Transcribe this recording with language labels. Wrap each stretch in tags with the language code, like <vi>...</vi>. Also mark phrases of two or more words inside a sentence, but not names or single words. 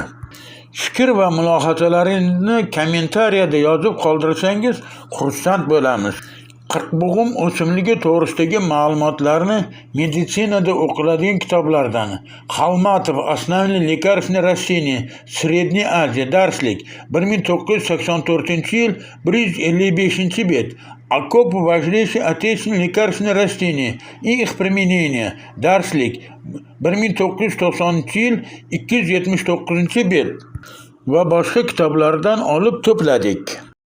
<uz>Fikr va mulohazalaringizni kommentariyada yozib qoldirsangiz xursand bo'lamiz. Qirqbug'um o'simligi to'g'risidagi ma'lumotlarni meditsinada o'qiladigan kitoblardan Xalmatov</uz> <ru>Основные лекарственные растения Средней Азии</ru> <uz>darslik 1984-yil 155-bet.</uz> <ru>Окопы важнейшие отечественные лекарственные растения и их применение</ru> <uz>darslik 1990-yil 279-bet va boshqa kitoblardan olib to'pladik.</uz>